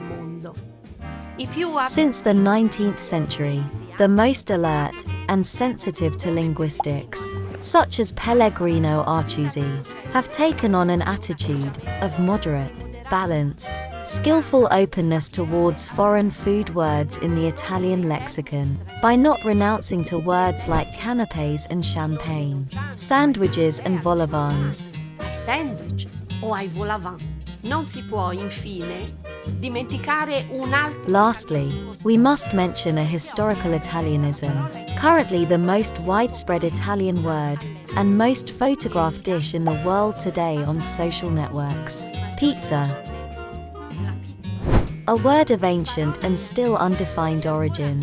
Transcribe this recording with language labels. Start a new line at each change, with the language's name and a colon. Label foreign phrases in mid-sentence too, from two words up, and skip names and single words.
English: Since the 19th century, the most alert and sensitive to linguistics, such as Pellegrino Artusi, have taken on an attitude of moderate, balanced, skillful openness towards foreign food words in the Italian lexicon, by not renouncing to words like canapes and champagne, sandwiches and
French: vol au vents.
Italian: Sandwich o ai
French: vol au vent.
Italian: Non si può, infine, dimenticare un altro.
English: Lastly, we must mention a historical Italianism, currently the most widespread Italian word and most photographed dish in the world today on social networks: pizza. A word of ancient and still undefined origin.